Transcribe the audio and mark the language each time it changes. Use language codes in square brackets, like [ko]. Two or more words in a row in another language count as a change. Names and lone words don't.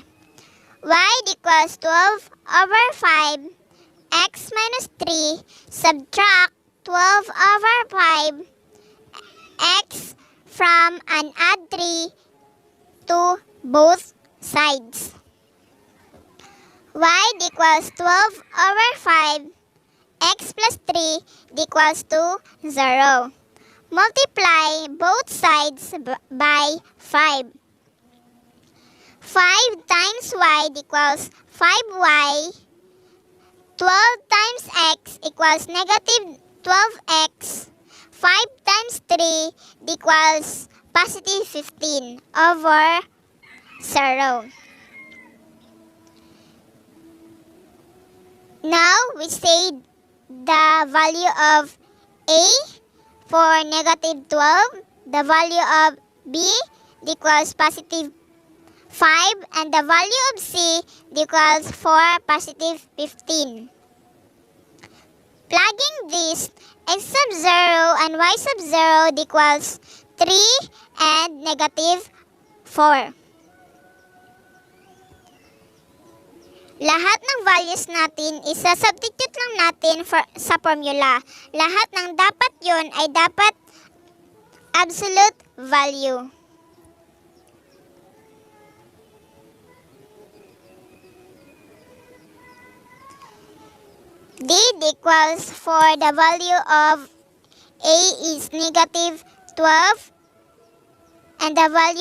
[en] Y equals 12 over 5 x minus 3 subtract 12 over 5 x from and add 3 to both sides. Y equals 12 over 5, x plus 3 equals to 0. Multiply both sides by 5. 5 times y equals 5y. 12 times x equals negative 12x. 5 times 3 equals positive 15 over 0. Now, we say the value of A for negative 12, the value of B equals positive 5, and the value of C equals 4 positive 15. Plugging this, x sub 0 and y sub 0 equals 3 and negative 4. [tl] Lahat ng values natin, isa-substitute lang natin sa formula. Lahat ng dapat yun ay dapat [en] absolute value. D equals for the value of A is negative 12 and the value